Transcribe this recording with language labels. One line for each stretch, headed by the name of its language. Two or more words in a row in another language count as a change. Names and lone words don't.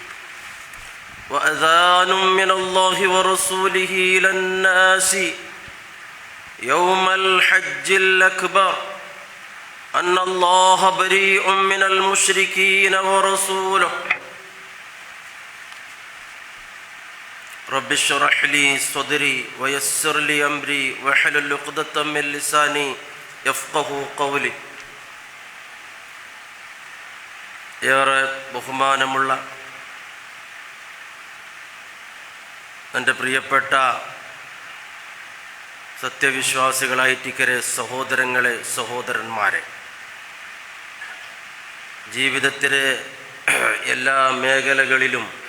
Arabic: وأذان من الله ورسوله إلى الناس يوم الحج الأكبر أن الله بريء من المشركين ورسوله. رب اشرح لي صدري ويسر لي أمري واحلل عقدة من لساني يفقهوا قولي.
Malayalam: ഏറെ ബഹുമാനമുള്ള എൻ്റെ പ്രിയപ്പെട്ട സത്യവിശ്വാസികളായിട്ടിക്കരെ സഹോദരങ്ങളെ, സഹോദരന്മാരെ, ജീവിതത്തിലെ എല്ലാ മേഖലകളിലും